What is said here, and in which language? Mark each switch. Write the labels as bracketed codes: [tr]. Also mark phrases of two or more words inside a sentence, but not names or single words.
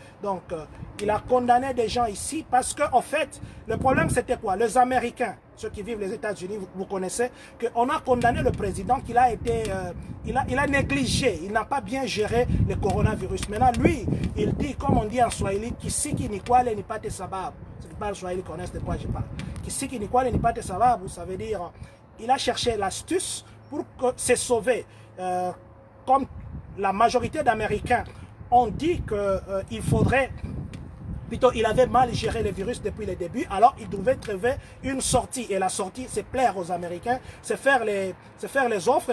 [fr] Donc, il a condamné des gens ici parce qu'en fait, le problème, c'était quoi? Les Américains, ceux qui vivent les États-Unis, vous connaissez, qu'on a condamné le président, qu'il a été, il a négligé, il n'a pas bien géré le coronavirus. Maintenant, lui, il dit, comme on dit en Swahili, [sw] Kisiki ni kwale ni pate sababu. [fr] C'est pas le Swahili connaissent de quoi je parle. [sw] Kisiki ni kwale ni pate sababu, [fr] ça veut dire, il a cherché l'astuce pour se sauver. Comme la majorité d'Américains ont dit qu'il faudrait, plutôt il avait mal géré le virus depuis le début, alors il devait trouver une sortie. Et la sortie, c'est plaire aux Américains, c'est faire les offres.